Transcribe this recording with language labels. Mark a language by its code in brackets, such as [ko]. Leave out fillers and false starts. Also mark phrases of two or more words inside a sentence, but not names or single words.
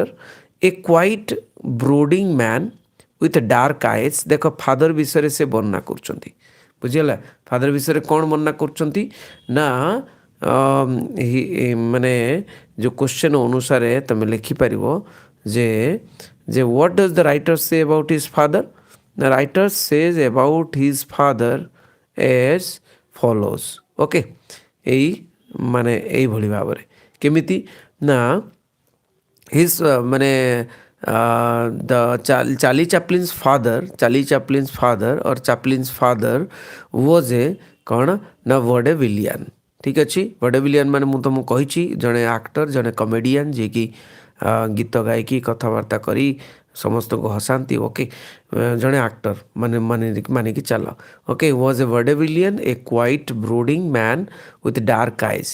[en] a quiet brooding man with dark eyes. [or] ଦେଖ, ଫାଦର ବିଷୟରେ ସେ ବର୍ଣ୍ଣନା କରୁଛନ୍ତି। ବୁଝିଗଲା? ଫାଦର ବିଷୟରେ କ'ଣ ବର୍ଣ୍ଣନା କରୁଛନ୍ତି ନା, ମାନେ ଯେଉଁ କ୍ୱେଶ୍ଚନ୍ ଅନୁସାରେ ତୁମେ ଲେଖିପାରିବ ଯେ [en] what does the writer say about his father. The writer says about his father as follows. [or] ଓକେ, ଏଇ ମାନେ ଏଇଭଳି ଭାବରେ କେମିତି ନା, ହିଜ୍ ମାନେ [en] the Charlie Chaplin's father or Chaplin's father was a [or] କ'ଣ ନା ଭଡେଭିଲିଆନ୍। ଠିକ୍ ଅଛି, ଭଡେଭିଲିଆନ୍ ମାନେ ମୁଁ ତୁମକୁ କହିଛି, ଜଣେ ଆକ୍ଟର, ଜଣେ କମେଡ଼ିଆନ୍, ଯିଏକି ଗୀତ ଗାଇକି କଥାବାର୍ତ୍ତା କରି ସମସ୍ତଙ୍କୁ ହସାନ୍ତି। ଓକେ, ଜଣେ ଆକ୍ଟର ମାନିକି ଚାଲ। [en] okay, was a vaudevillian, a quiet brooding man with dark eyes.